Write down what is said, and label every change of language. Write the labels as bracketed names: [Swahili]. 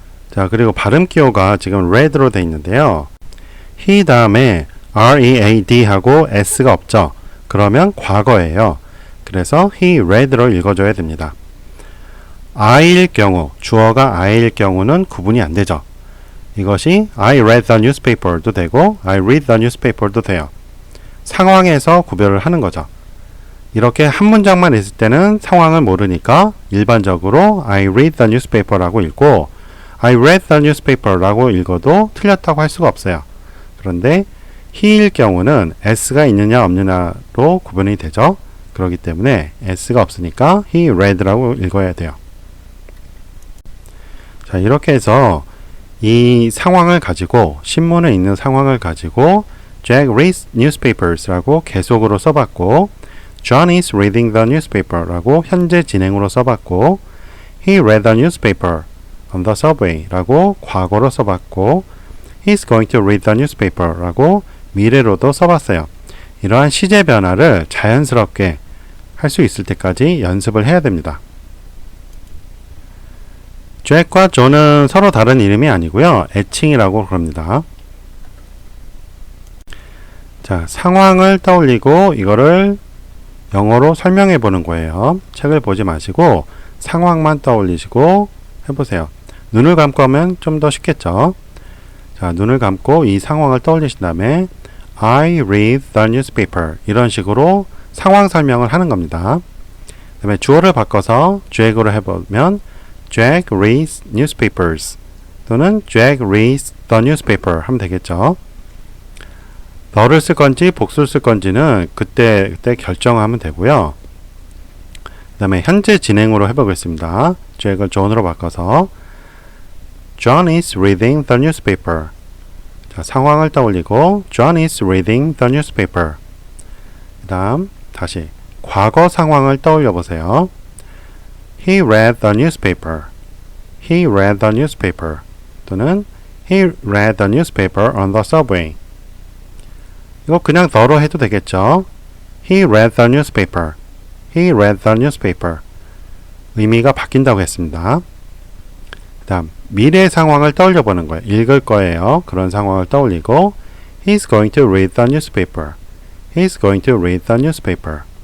[Korean] 자, 그리고 발음 기호가 지금 read로 되어 있는데요. he 다음에 read 하고 s가 없죠. 그러면 과거예요. 그래서 he read로 읽어줘야 됩니다. I일 경우, 주어가 I일 경우는 구분이 안 되죠. 이것이 [English] I read the newspaper도 되고 I read the newspaper도 돼요. [Korean] 상황에서 구별을 하는 거죠. 이렇게 한 문장만 있을 때는 상황을 모르니까 일반적으로 [English] I read the newspaper [Korean] 라고 읽고 I read the newspaper라고 읽어도 틀렸다고 할 수가 없어요. 그런데 he일 경우는 s가 있느냐 없느냐로 구분이 되죠. 그렇기 때문에 s가 없으니까 he read라고 읽어야 돼요. 자, 이렇게 해서 이 상황을 가지고 신문에 있는 상황을 가지고 [English] Jack reads newspapers [Korean] 라고 계속으로 써봤고 [English] John is reading the newspaper [Korean] 라고 현재 진행으로 써봤고 [English] He read the newspaper on the subway [Korean] 라고 과거로 써봤고 [English] He's going to read the newspaper [Korean] 라고 미래로도 써봤어요. 이러한 시제 변화를 자연스럽게 할 수 있을 때까지 연습을 해야 됩니다. 잭과 존은 서로 다른 이름이 아니고요. 애칭이라고 그럽니다. 자, 상황을 떠올리고 이거를 영어로 설명해 보는 거예요. 책을 보지 마시고 상황만 떠올리시고 해보세요. 눈을 감고 하면 좀 더 쉽겠죠. 자, 눈을 감고 이 상황을 떠올리신 다음에 [English] I read the newspaper [Korean] 이런 식으로 상황 설명을 하는 겁니다. 그 다음에 주어를 바꿔서 Jack으로 해보면 [English] Jack reads newspapers [Korean] 또는 [English] Jack reads the newspaper [Korean] 하면 되겠죠. 너를 쓸 건지 복수를 쓸 건지는 그때 결정하면 되고요. 그 다음에 현재 진행으로 해보겠습니다. [English] Jack을 John으로 [Korean] 바꿔서 [English] John is reading the newspaper. [Korean] 자, 상황을 떠올리고 [English] John is reading the newspaper. [Korean] 그 다음 다시 과거 상황을 떠올려 보세요. [English] He read the newspaper. He read the newspaper. [Korean] 또는 [English] He read the newspaper on the subway. [Korean] 이거 그냥 더로 해도 되겠죠. [English] He read the newspaper. He read the newspaper. [Korean] 의미가 바뀐다고 했습니다. 그 다음 미래 상황을 떠올려 보는 거예요. 읽을 거예요. 그런 상황을 떠올리고 [English] He's going to read the newspaper. He's going to read the newspaper.